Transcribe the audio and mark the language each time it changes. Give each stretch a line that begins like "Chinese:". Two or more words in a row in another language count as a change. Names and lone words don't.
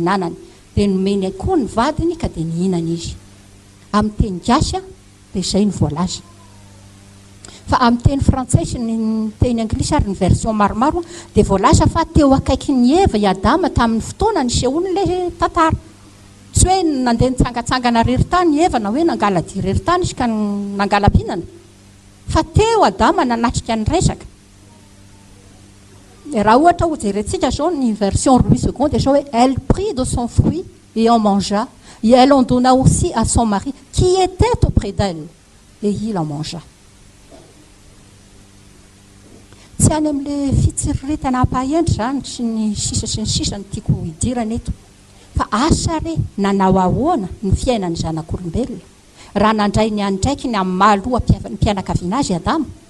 Malagasy: hinanany dia nomeny koa ny vadiny ka dia nihinana izy amin'ny teny gasy dia izay ny voalaza fa amin'ny teny frantsay sy ny teny anglisy ary ny version maromaro dia voalaza fa teo akaiky ny Eva i Adama tamin'ny fotoana ny sehoany ilay tantara tsy hoe nandeha nitsangatsangana reritany Eva na hoe nangala dia reritany izy ka nangala-pihinana fa teo Adama nanatrika ny resaka raha ohatra ho jerentsika zao ny version Louis II dia zao hoe
French: elle prit de son fruit et en mangea et elle en donna aussi à son mari qui était auprès d'elle et il en mangea
Malagasy: tsy any amin'ilay fitsiriritana ampahendry zany sy ny sisa ny tiako hidirana eto fa asa re nanao ahoana ny fiainany zanak'olombelona raha nandray ny andraiky ny amin'ny mahaloha ny mpianakaviana azy Adama